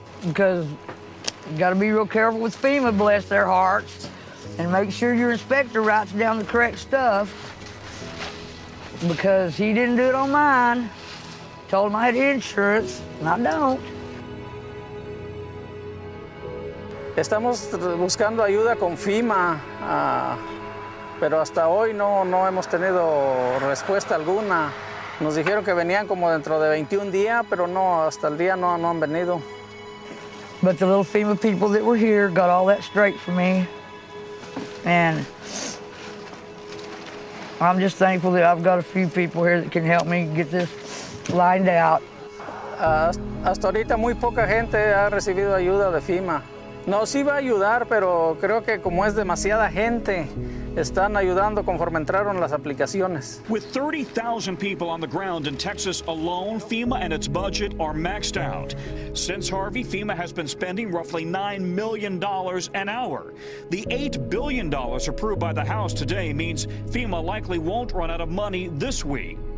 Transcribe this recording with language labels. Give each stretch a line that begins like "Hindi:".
English: Because you got to be real careful with FEMA, bless their hearts, and make sure your inspector writes down the correct stuff, because he didn't do it on mine. Told him I had insurance, and I don't.
Spanish: Estamos buscando ayuda con FEMA. Pero hasta hoy no hemos tenido respuesta alguna. Nos dijeron que venían como dentro de 21 días, pero no, hasta el día no han venido.
English: But the little FEMA people that were here got all that straight for me. And I'm just thankful that I've got a few people here that can help me get this lined out.
Spanish: Hasta ahorita muy poca gente ha recibido ayuda de FEMA. Nos iba a ayudar, pero creo que como es demasiada gente, están ayudando conforme entraron las aplicaciones.
English: With 30,000 people on the ground in Texas alone, FEMA and its budget are maxed out. Since Harvey, FEMA has been spending roughly $9 million an hour. The $8 billion approved by the House today means FEMA likely won't run out of money this week.